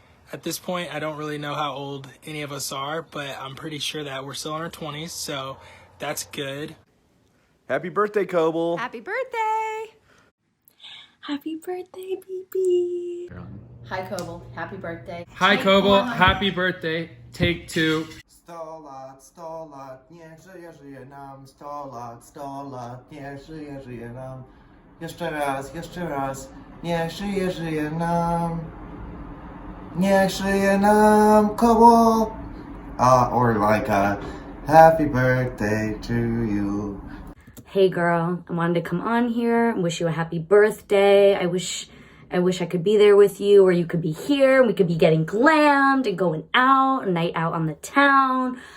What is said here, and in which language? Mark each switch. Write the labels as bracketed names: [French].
[English] At this point, I don't really know how old any of us are, but I'm pretty sure that we're still in our 20s, so that's good. Happy birthday, Koble. Happy birthday. Happy birthday, BB. Hi, Koble. Happy birthday. Hi Koble, happy birthday. Take 2. [Polish] 100 lat, 100 lat, niech żyje, żyje nam. 100 lat, 100 lat, niech żyje, żyje nam. Jeszcze raz, niech żyje, żyje nam. Niech żyje nam, Koble. [English] Or like a happy birthday to you. Hey girl, I wanted to come on here and wish you a happy birthday. I wish I could be there with you, or you could be here and we could be getting glammed and going out, a night out on the town.